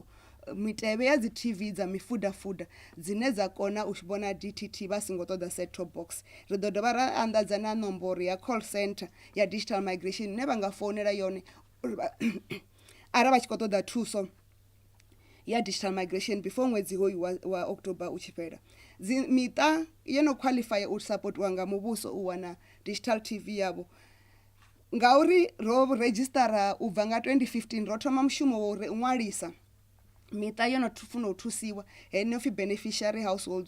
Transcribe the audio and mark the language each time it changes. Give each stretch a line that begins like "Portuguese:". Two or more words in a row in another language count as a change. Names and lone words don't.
Venda: Mitevhe ya dzi TV dza mifudafuda dzine dza kona u vhona DTT vha singo ṱoḓa
English: set-top box.
Venda: Ri ḓo dovha ra anḓadza na nomboro ya
English: call center
Venda: ya
English: digital migration
Venda: ne vha nga founela yone arali vha tshi khou ṱoḓa thuso ya
English: digital migration before
Venda: ṅwedzi hoyu wa October u tshi fhela. Miṱa yo no qualify u supportiwa nga muvhuso u wana
English: digital TV
Venda: yavho, ngauri ro registera u bva nga 2015 ro thoma mushumo wo ṅwalisa miṱa yo no funa u thusiwa, heneo pfi
English: beneficiary households.